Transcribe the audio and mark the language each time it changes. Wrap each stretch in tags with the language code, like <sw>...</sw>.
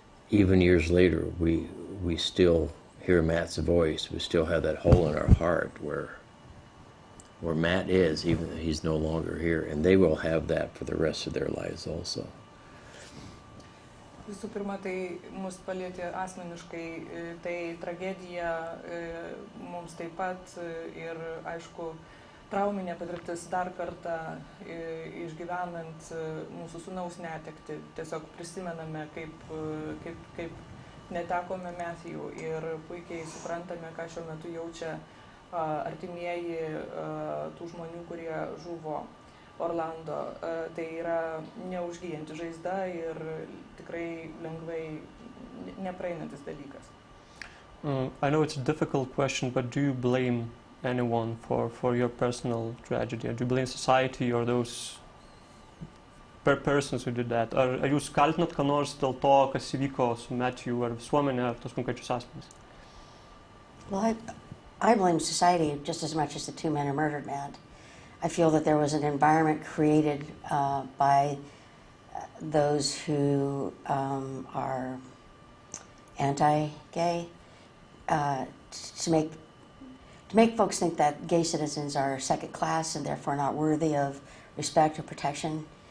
<en>Even years later, we still hear Matt's voice. We still have that hole in our heart where Matt is, even though he's no longer here, and they will have that for the rest of their lives also.</en> <lt>Visų pirma, tai mus palietė asmeniškai, tai tragedija mums taip pat ir, aišku, trauminė patirtis dar kartą išgyvenant mūsų sūnaus netekti. Tiesiog prisimename, kaip netekome Matthew ir puikiai suprantame, ką šiuo metu jaučia artimieji tų žmonių, kurie žuvo Orlando. Tai yra neužgyjanti žaizda ir tikrai lengvai nepraeinantis dalykas.</lt> <en>I know it's a difficult question, but do you blame anyone for your personal tragedy? Do you blame society or those persons who did that?</en> <lt>Ar jūs kaltinat ką nors dėl to, kas įvyko su Matthew ar visuomenė, ar tos konkrečius asmenys?</lt> <en>Well, I blame society just as much as the two men who murdered Matt. I feel that there was an environment created by those who are anti-gay to make folks think that gay citizens are second class and therefore not worthy of respect or protection.</en>